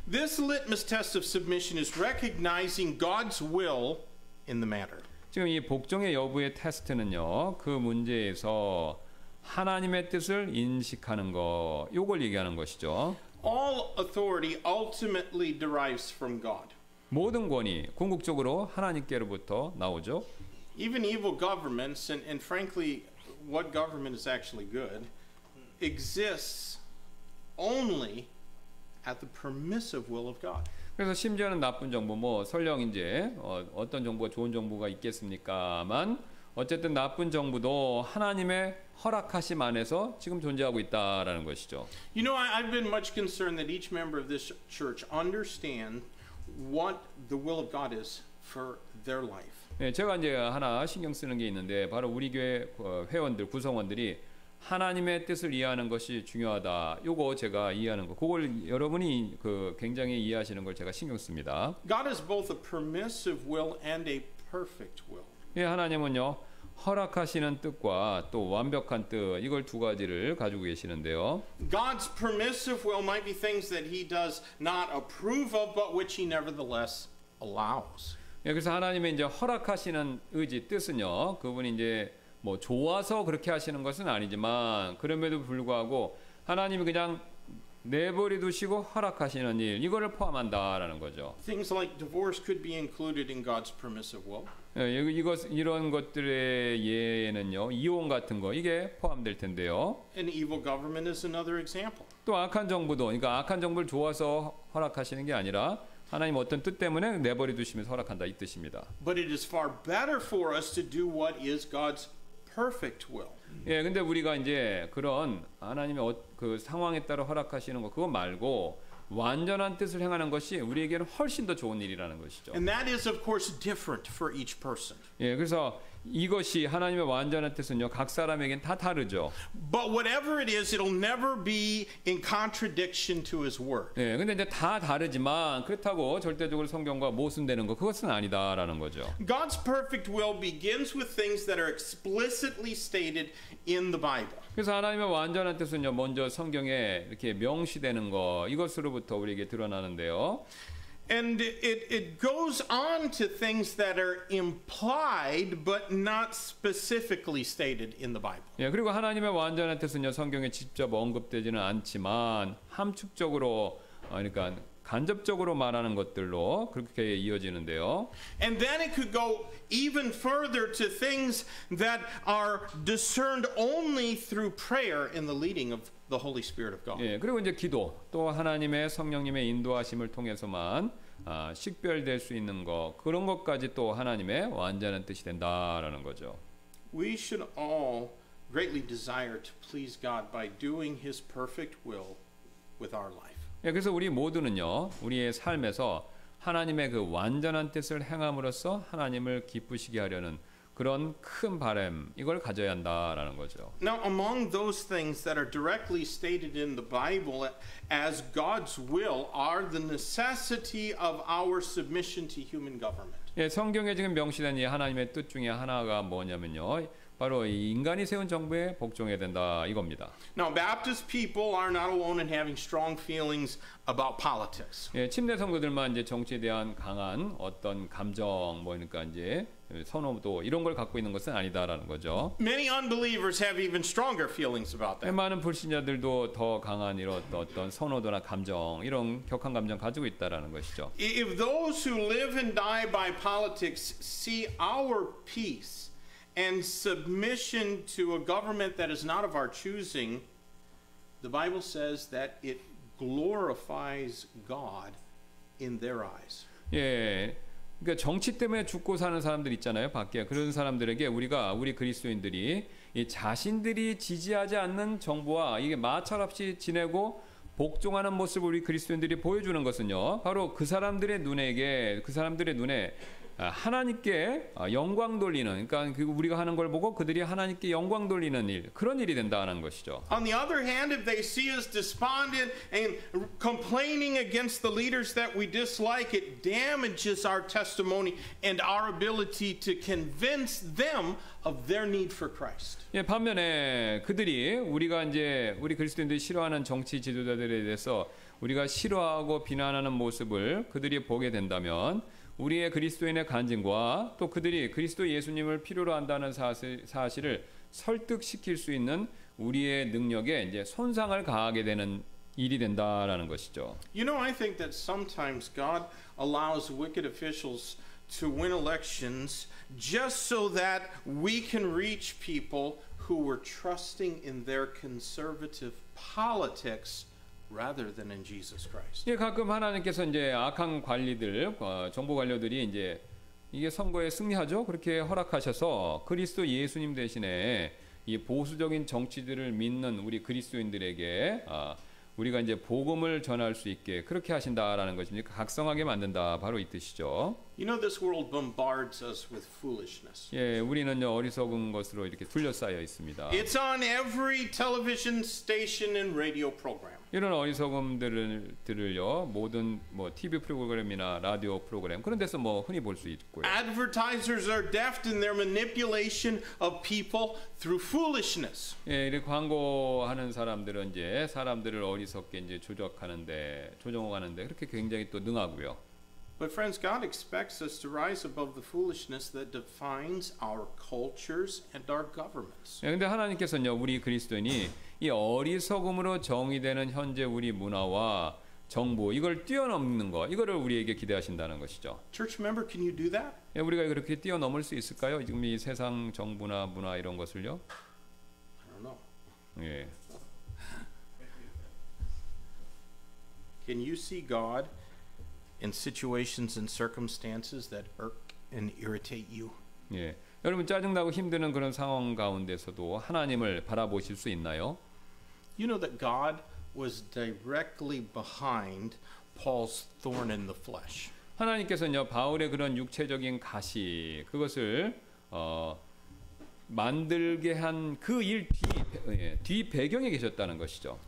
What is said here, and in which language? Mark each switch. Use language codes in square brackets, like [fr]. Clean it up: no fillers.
[en] This litmus test of submission is recognizing God's will in the matter. [ko] 지금 이 복종의 여부의 테스트는요, 그 문제에서 하나님의 뜻을 인식하는 거, 요걸 얘기하는 것이죠. [en] All authority ultimately derives from God. [ko] 모든 권위 궁극적으로 하나님께로부터 나오죠. [en] Even evil governments, and frankly, what government is actually good, exists only at the permissive will of God. [ko] 그래서 심지어는 나쁜 정부, 뭐 설령 이제 어떤 정부가 좋은 정부가 있겠습니까만 어쨌든 나쁜 정부도 하나님의 허락하심 안에서 지금 존재하고 있다라는 것이죠. [en] You know, I've been much concerned that each member of this church understand what the will of God is for their life. [ko] 네, 제가 이제 하나 신경 쓰는 게 있는데 바로 우리 교회 회원들, 구성원들이 하나님의 뜻을 이해하는 것이 중요하다. 요거 제가 이해하는 거. 그걸 여러분이 굉장히 이해하시는 걸 제가 신경 씁니다. [en] God is both a permissive will and a perfect will. [ko] 예, 하나님은요. 허락하시는 뜻과 또 완벽한 뜻 이걸 두 가지를 가지고 계시는데요. [en] God's permissive will might be things that he does not approve of but which he nevertheless allows. [ko] 예, 그래서 하나님의 이제 허락하시는 의지 뜻은요. 그분이 이제 뭐 좋아서 그렇게 하시는 것은 아니지만 그럼에도 불구하고 하나님이 그냥 내버려 두시고 허락하시는 일 이거를 포함한다라는 거죠. [en] Things like divorce could be included in God's permissive will. [ko] 예, 이런 것들의 예에는요. 이혼 같은 거 이게 포함될 텐데요. [en] An evil government is another example. [ko] 또 악한 정부도 그러니까 악한 정부를 좋아서 허락하시는 게 아니라 하나님 어떤 뜻 때문에 내버려 두시면서 허락한다 이 뜻입니다. [en] But it is far better for us to do what is God's perfect will. [ko] 예, 근데 우리가 이제 그런 하나님의 그 상황에 따라 허락하시는 거 그거 말고 완전한 뜻을 행하는 것이 우리에게는 훨씬 더 좋은 일이라는 것이죠. [en] And that is of course different for each person. [ko] 예, 그래서 이것이 하나님의 완전한 뜻은요 각 사람에겐 다 다르죠. [en] But whatever it is, it'll never be in contradiction to his word. [ko] 예, 근데 이제 다 다르지만 그렇다고 절대적으로 성경과 모순되는 거 그것은 아니다라는 거죠. [en] God's perfect will begins with things that are explicitly stated in the Bible. [ko] 그래서 하나님의 완전한 뜻은요 먼저 성경에 이렇게 명시되는 거 이것으로부터 우리에게 드러나는데요. [en] And it goes on to things that are implied but not specifically stated in the Bible. [ko] 예, 그리고 하나님의 완전한 뜻은요 성경에 직접 언급되지는 않지만 함축적으로 그러니까 간접적으로 말하는 것들로 그렇게 이어지는데요. [en] And then it could go even further to things that are discerned only through prayer in the leading of the Holy Spirit of God. [ko] 예, 그리고 이제 기도 또 하나님의 성령님의 인도하심을 통해서만 식별될 수 있는 것 그런 것까지 또 하나님의 완전한 뜻이 된다라는 거죠. [en] We should all greatly desire to please God by doing His perfect will with our life. [ko] 예, 그래서 우리 모두는요 우리의 삶에서 하나님의 그 완전한 뜻을 행함으로써 하나님을 기쁘시게 하려는 그런 큰 바람 이걸 가져야 한다라는 거죠. [en] Now, among those things that are directly stated in the Bible as God's will are the necessity of our submission to human government. [ko] 예, 성경에 지금 명시된 이 하나님의 뜻 중에 하나가 뭐냐면요. 바로 이 인간이 세운 정부에 복종해야 된다 이겁니다. [en] Now, Baptist people are not alone in having strong feelings about politics. [ko] 예, 침례 성도들만 이제 정치에 대한 강한 어떤 감정 그러니까 이제 선호도 이런 걸 갖고 있는 것은 아니다라는 거죠. [en] Many unbelievers have even stronger feelings about that. [ko] 많은 불신자들도 더 강한 이런 어떤 선호도나 감정 이런 격한 감정 가지고 있다라는 것이죠. [en] If those who live and die by politics see our peace and submission to a government that is not of our choosing, the Bible says that it glorifies God in their eyes. [ko] 예. 그러니까 정치 때문에 죽고 사는 사람들 있잖아요. 밖에 그런 사람들에게 우리 그리스도인들이 이 자신들이 지지하지 않는 정부와 이게 마찰 없이 지내고 복종하는 모습을 우리 그리스도인들이 보여주는 것은요. 바로 그 사람들의 눈에 하나님께 영광 돌리는 그러니까 우리가 하는 걸 보고 그들이 하나님께 영광 돌리는 일 그런 일이 된다는 것이죠. [en] On the other hand, if they see us despondent and complaining against the leaders that we dislike, it damages our testimony and our ability to convince them of their need for Christ. [ko] 예, 반면에 그들이 우리 그리스도인들이 싫어하는 정치 지도자들에 대해서 우리가 싫어하고 비난하는 모습을 그들이 보게 된다면 우리의 그리스도인의 간증과 또 그들이 그리스도 예수님을 필요로 한다는 사실을 설득시킬 수 있는 우리의 능력에 이제 손상을 가하게 되는 일이 된다라는 것이죠. [en] You know, I think that sometimes God allows wicked officials to win elections just so that we can reach people who were trusting in their conservative politics rather than in Jesus Christ. [ko] 예, 가끔 하나님께서 이제 악한 관리들, 정부 관료들이 이제 이게 선거에 승리하죠. 그렇게 허락하셔서 그리스도 예수님 대신에 이 보수적인 정치들을 믿는 우리 그리스도인들에게 우리가 이제 복음을 전할 수 있게 그렇게 하신다라는 것입니다. 각성하게 만든다. 바로 이 뜻이죠. [en] You know, this world bombards us with foolishness. [ko] 예, 우리는요 어리석은 것으로 이렇게 둘러싸여 있습니다. [en] It's on every television station and radio program. [ko] 이런 어리석음들을요 모든 뭐 TV 프로그램이나 라디오 프로그램 그런 데서 뭐 흔히 볼 수 있고요. [en] Advertisers are deft in their manipulation of people through foolishness. [ko] 예, 이렇게 광고하는 사람들은 이제 사람들을 어리석게 이제 조정하는데 그렇게 굉장히 또 능하고요. [en] But friends, God expects us to rise above the foolishness that defines our cultures and our governments. [ko] 예, 근데 하나님께서는요 우리 그리스도인이 이 어리석음으로 정의되는 현재 우리 문화와 정부 이걸 뛰어넘는 거 이거를 우리에게 기대하신다는 것이죠. [en] Church member, can you do that? [ko] 예, 우리가 그렇게 뛰어넘을 수 있을까요? 지금 이 세상 정부나 문화 이런 것을요? [en] I don't know. [ko] 예. [en] Can you see God in situations and circumstances that irk and irritate you? [ko] 예. 여러분 짜증나고 힘드는 그런 상황 가운데서도 하나님을 바라보실 수 있나요? [en] You know that God was directly behind Paul's thorn in the flesh. [ko] 하나님께서는요 바울의 그런 육체적인 가시 그것을 만들게 한 그 일 뒤 배경에 계셨다는 것이죠.